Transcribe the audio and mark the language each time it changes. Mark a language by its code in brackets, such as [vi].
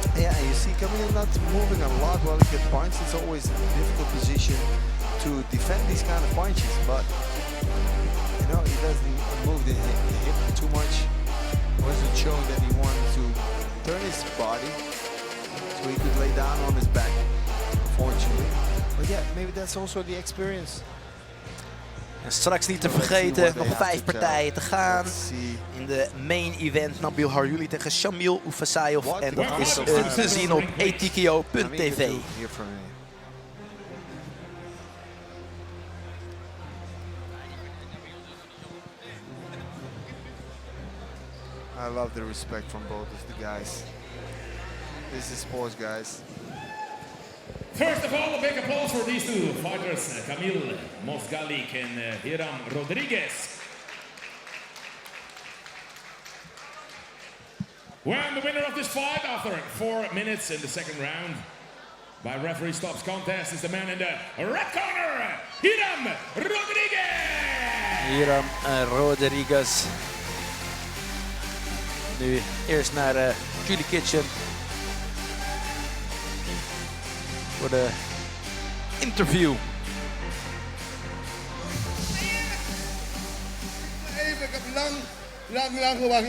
[en] Yeah, you see Camille not moving a lot while he gets points. It's always a difficult position to defend these kind of punches, but you know, he doesn't move the hip too much. Wasn't showing that he wanted to turn his body so he could lay down on his back, unfortunately. But yeah, maybe that's also the experience. [nl] En straks niet te vergeten, nog 5 partijen te gaan. In de main event Nabil Haryouli tegen Shamil Oufasayov. En dat is te zien op etikio.tv. [en] I love the respect from both of the guys. This is sports, guys. First of all, a big applause for these two fighters, Camille Mosgalik and Hiram Rodriguez. When the winner of this fight, after 4 minutes in the second round, by referee stops contest, is the man in the red corner, Hiram Rodriguez! Hiram Rodriguez. [nl] Nu eerst naar Julie Kitchen. Voor de interview. Even, ik heb lang gewacht.